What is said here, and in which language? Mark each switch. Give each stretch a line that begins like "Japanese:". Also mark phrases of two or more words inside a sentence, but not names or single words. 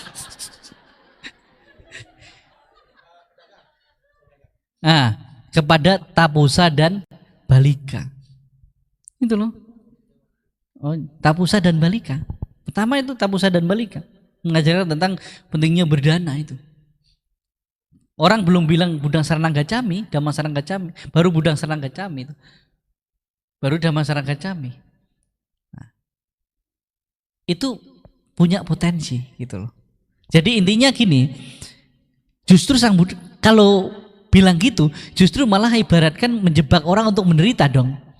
Indonesian: Nah, kepada Tapusa dan Balika. Itu loh. Oh, Tapusa dan Balika. Pertama itu Tapusa dan Balika. Mengajarkan tentang pentingnya berdana itu. Orang belum bilang
Pali: Budang Saranang Gacchami, Dhamma Saranang Gacchami, baru Budang Saranang Gacchami itu. Baru Dhamma Saranang Gacchami.
Indonesian: Nah, itu punya potensi gitu loh. Jadi intinya gini, justru Sang Buddha kalau bilang gitu, justru malah ibaratkan menjebak orang untuk menderita dong.